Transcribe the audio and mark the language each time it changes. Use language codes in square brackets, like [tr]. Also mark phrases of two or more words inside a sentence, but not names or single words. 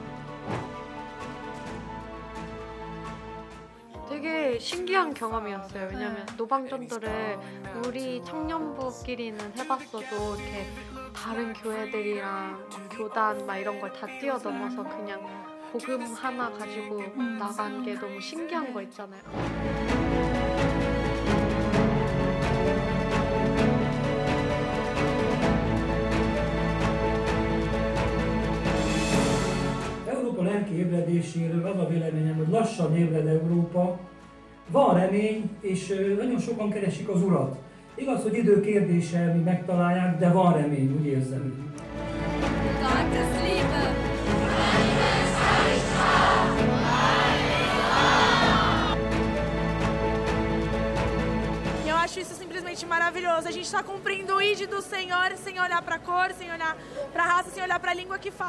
[ko] 되게 신기한 경험이었어요. 왜냐면 노방전도를 우리 청년부끼리는 해봤어도 이렇게 다른 교회들이랑 교단 막 이런 걸 다 뛰어넘어서 그냥 복음 하나 가지고 나간 게 너무 신기한 거 있잖아요. [hu] Európa lelki ébredéséről az a véleményem, hogy lassan ébred Európa, van remény, és nagyon sokan keresik az Urat. Igaz, hogy idő kérdése, míg megtalálják, de van remény, úgy érzem. [pt] Eu acho isso simplesmente maravilhoso. A gente está cumprindo o ID do Senhor sem olhar para a cor, sem olhar para a raça, sem olhar para a língua que fala.